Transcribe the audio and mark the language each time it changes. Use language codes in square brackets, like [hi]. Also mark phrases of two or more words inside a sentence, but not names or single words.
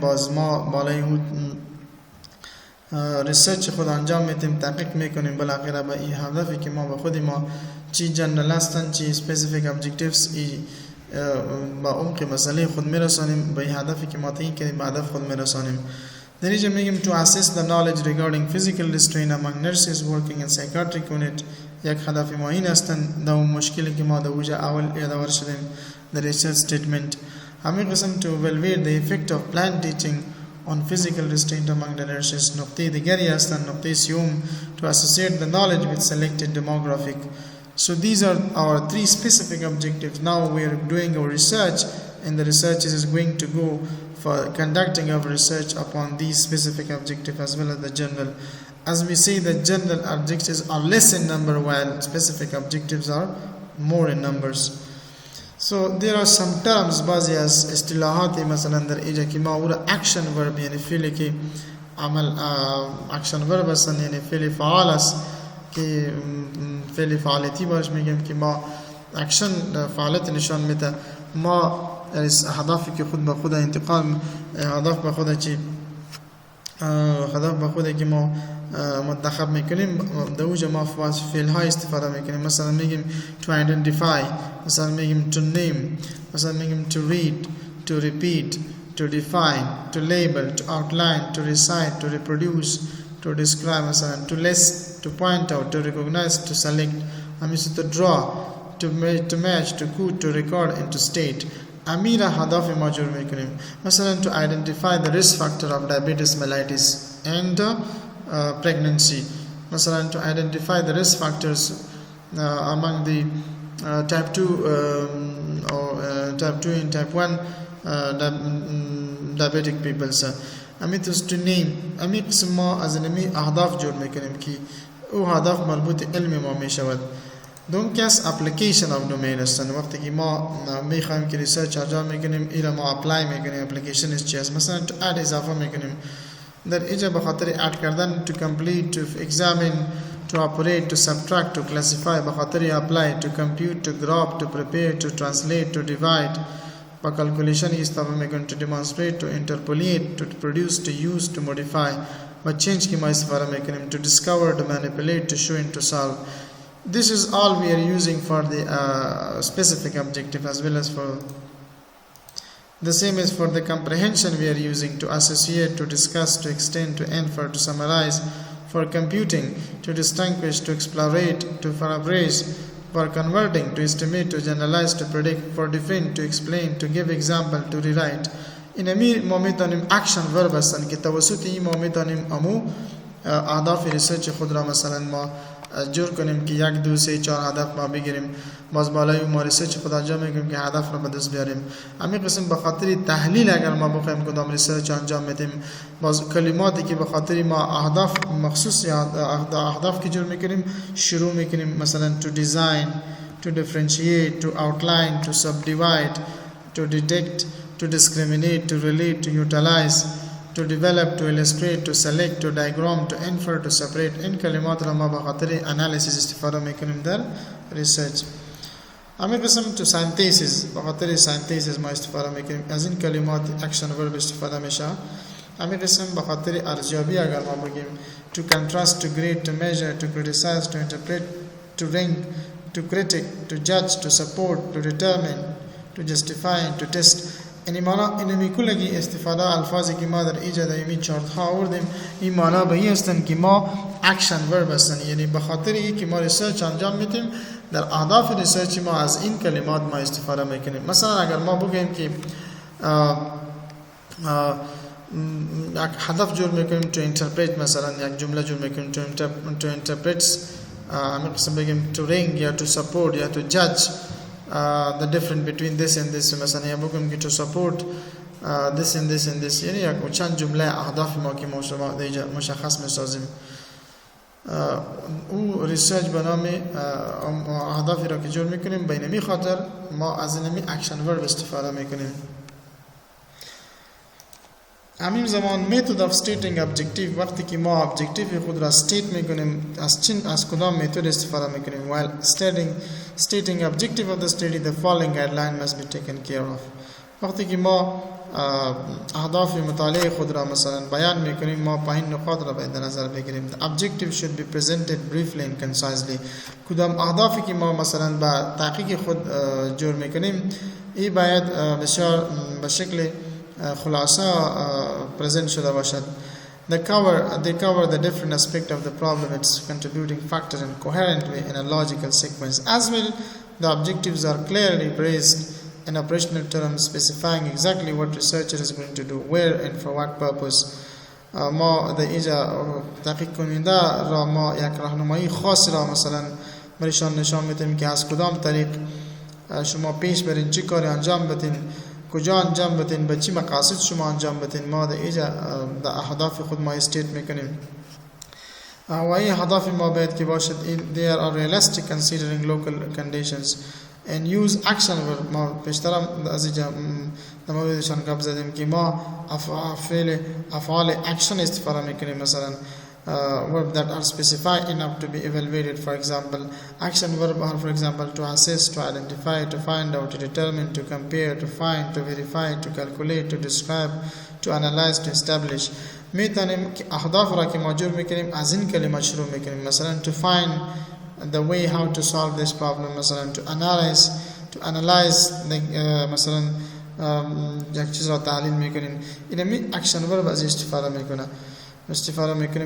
[fa] باز ما بالای او ریسرچ خود انجام میدیم، تحقیق میکنیم، بالاخره به این هدفی که ما به خود ما چی جنرال هستن چی [en] specific objectives [fa] با عمق مسئله خود میرسانیم، به این هدفی که ما تعیین کردیم به هدف خود میرسانیم. [en] Then is میگیم to assess the knowledge regarding physical restraint among nurses working in psychiatric unit. [fa] یک هدف ما این هستند دو مشکلی که ما دوجه اول یادآور شدیم [en] the research statement. [fa] همین قسم [en] to evaluate the effect of planned teaching on physical restraint among the nurses. [fa] نقطه دیگری هستند نقطه سیوم [en] to associate the knowledge with selected demographic. So these are our three specific objectives. Now we are doing our research, and the research is going to go for conducting our research upon these specific objectives as well as the general. As we say, the general objectives are less in number while specific objectives are more in numbers. So there are some terms [fa] بعضی از اصطلاحاتی مثلا در اینجا که ما اون [en] action verb [fa] یعنی فعلی که عمل [en] action verb [fa] هستن یعنی فعل فعال است که فعل فعالیتی باش میگیم که ما اکشن فعالیت نشان میده ما اهدافی که خود به خود انتقال اهداف به خود چی هدف به خود که ما منتخب میکنیم دوجه ما فعل های استفاده میکنیم مثلا میگیم [en] to identify [fa] مثلا میگیم [en] to name [fa] مثلا میگیم [en] to read to repeat to define to label to outline to recite to reproduce to describe مثلا to list to point out to recognize to select to draw to match to code to record and to state [fa] امیر هدف ما جور میکنیم مثلا [en] to identify the risk factor of diabetes mellitus and pregnancy مثلا to identify the risk factors among the type 2 or type 2 and type 1 diabetic people to name [fa] امی قسم ما از نمی اهداف جور میکنیم که او هدف مربوط علم ما میشود دوم کس [en] application of [fa] دومین هستن وقتی که ما میخوایم که ریسرچ انجام میکنیم اینا ما اپلای میکنیم اپلیکیشن چی است مثلا تو اد اضافه میکنیم در اینجا به خاطر اد کردن [en] to complete to examine to operate to subtract to classify [fa] به خاطر اپلای [en] to compute to grab to prepare to translate to divide با calculation استفاده میکنیم to demonstrate to interpolate to produce to use to modify با change [fa] کی ما استفاده میکنیم [en] to discover to manipulate to show and to solve. This is all we are using for the specific objective as well as for the same as for the comprehension we are using to associate, to discuss, to extend, to infer, to summarize, for computing, to distinguish, to explorate, to paraphrase, for converting, to estimate, to generalize, to predict, for defend, to explain, to give example, to rewrite. [fa] In امی ما میتونیم [en] action verb [fa] هستن که توسط این ما میتونیم امو اهداف ریسرچ خود را مثلا ما جور کنیم که 1 2 3 4 هدف ما بگیریم باز بالای ما ریسرچ خود انجام میگیم که هدف را به دست بیاریم. همین قسم به خاطر تحلیل اگر ما بخوایم کدام ریسرچ انجام بدیم باز کلماتی که به خاطر ما اهداف مخصوص اهداف که جور میکنیم شروع میکنیم مثلا [en] to design, to differentiate, to outline, to subdivide, to detect, to discriminate, to relate, to utilize, to develop, to illustrate, to select, to diagram, to infer, to separate. [fa] in کلمات را ما به خاطر analysis استفاده میکنیم در research. همین قسم [en] to synthesis [fa] به خاطر synthesis ما استفاده میکنیم از این کلمات [en] action verb [fa] استفاده میشه. همین قسم به خاطر ارزیابی اگر ما بگیم [en] to contrast, to grade, to measure, to criticize, to interpret, to rank, to critic, to judge, to support, to determine, to justify, to test. [fa] یعنی معنا اینمی کلگی استفاده الفاظی که ما در ایجاد ایمی چارت ها آوردیم این معنا به این هستن که ما [en] action verb [fa] هستن یعنی به خاطر این که ما ریسرچ انجام میدیم در اهداف ریسرچ ما از این کلمات ما استفاده میکنیم. مثلا اگر ما بگیم که هدف جور میکنیم [en] to interpret [fa] مثلا یک جمله جور میکنیم [en] to interpret [fa] همین قسم بگیم [en] to rank [fa] یا [en] to support [fa] یا [en] to judge the difference between this and this [fa] مثلا یا بگم که [en] to support this and this [fa] and this یعنی یک چند جمله اهداف ما که ما دیجا مشخص میسازیم او ریسرچ به نام اهدافی را که جور میکنیم به اینمی خاطر ما از اینمی [en] action verb [fa] استفاده میکنیم. همین زمان [en] method of stating objective [fa] وقتی که ما [en] objective [fa] خود را [en] state [fa] میکنیم از کدام [en] method [fa] استفاده میکنیم [en] while stating objective of the study the following guideline must be taken care of. [fa] وقتی که ما اهداف مطالعه خود را مثلا بیان میکنیم ما پایین نقاط را باید نظر بگیریم. [en] The objective should be presented briefly and concisely. [fa] کدام اهدافی که ما مثلا با تحقیق خود جور میکنیم این باید بسیار به شکل خلاصه present شده باشد. [en] They cover the different aspect of the problem, its contributing factors in coherent way in a logical sequence. As well, the objectives are clearly phrased in operational terms, specifying exactly what researcher is going to do, where and for what purpose. [fa] ما در اینجا تحقیق کننده را ما یک راهنمایی خاص را مثلا برایشان نشان میدیم که از کدام طریق شما پیش برین، چه کاری انجام بدین، کجا انجام بدین، به چه مقاصد شما انجام بدین. ما در اینجا در اهداف خود ما استیت میکنیم و این اهداف ما باید که باشد [en] they are realistic considering local conditions and use action verb. [fa] ما پیشترم از اینجا در موردشان گپ زدیم که ما افعال action استفاده میکنیم، مثلا [en] verb that are specified enough to be evaluated. For example, action verb are, for example, to assess, to identify, to find out, to determine, to compare, to find, to verify, to calculate, to describe, to analyze, to establish. [fa] میتونیم که اهداف را که ماجور میکنیم از این کلمه شروع میکنیم، مثلا [en] to find the way how to solve this problem، [fa] مثلا [en] to analyze [fa] مثلا یک چیز را تحلیل میکنیم. این [en] action verb [fa] از استفاده میکنیم.